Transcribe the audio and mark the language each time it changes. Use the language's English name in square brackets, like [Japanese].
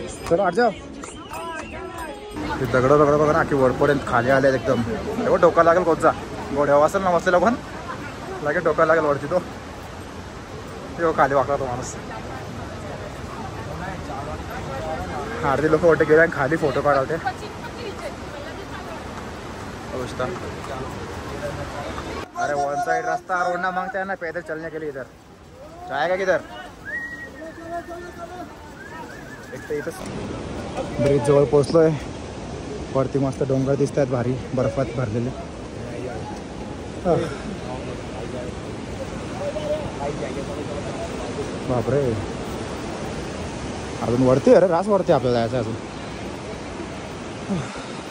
[Hindi] चलो आठ जाओ. [Marathi] ते दगड बघा ना, की वरपर्यंत खाली आले एकदम. एवढं डोका लागेल कोणचा घोड्यावर असेल ना बसलेला पण लागेल, डोका लागेल वरती तो. तेव्हा खाली वाकला तो माणूस. अर्धी लोक वाटते गेले आणि खाली फोटो काढावते. [Hindi] अरे वन साइड रास्ता रोडना मांगता है ना पैदल चलने के लिए. इधर जाएगा किधर. [Marathi] एक तर इथं ब्रिज जवळ पोहोचलोय. वरती मस्त डोंगर दिसत आहेत भारी, बर्फात भरलेले. बापरे अजून वरती. अरे रास वरती आपल्याला जायचं अजून.